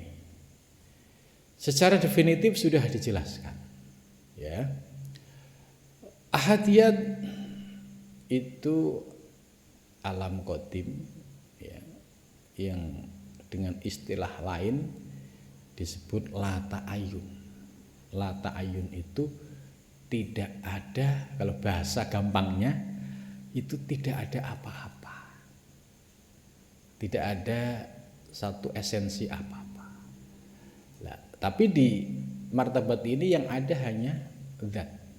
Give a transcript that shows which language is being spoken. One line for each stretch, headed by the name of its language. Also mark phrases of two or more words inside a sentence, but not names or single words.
Indonesian: Secara definitif sudah dijelaskan, ya. Ahadiyat itu alam qadim, ya, yang dengan istilah lain disebut
Arabic: لا تعين. لا تعين
Indonesian: itu tidak ada, kalau bahasa gampangnya itu tidak ada apa-apa, tidak ada satu esensi apa-apa. Nah, tapi di martabat ini yang ada hanya zat.